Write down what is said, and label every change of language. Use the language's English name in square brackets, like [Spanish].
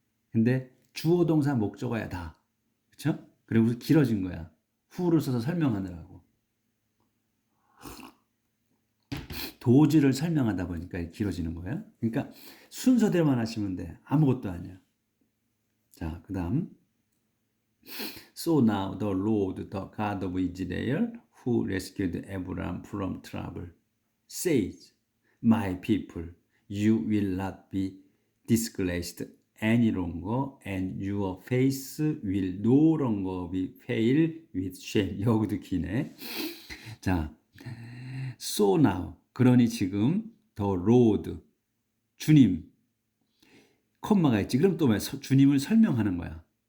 [Korean] 근데 주어 동사 목적어야 다. 그렇죠? 그리고 길어진 거야. 후를 써서 설명하느라고. 도주를 설명하다 보니까 길어지는 거예요. 그러니까 순서대로만 하시면 돼. 아무것도 아니야. 자, 그다음 [English] So now the Lord, the God of Israel, who rescued Abraham from trouble, says, My people, you will not be disgraced any longer, and your face will no longer be veiled with shame. [Korean] 여기도 기네. 자, [English] so now, [Korean] 그러니 지금 [English] the Lord, [Korean] 주님, 콤마가 있지. 그럼 또 왜 주님을 설명하는 거야.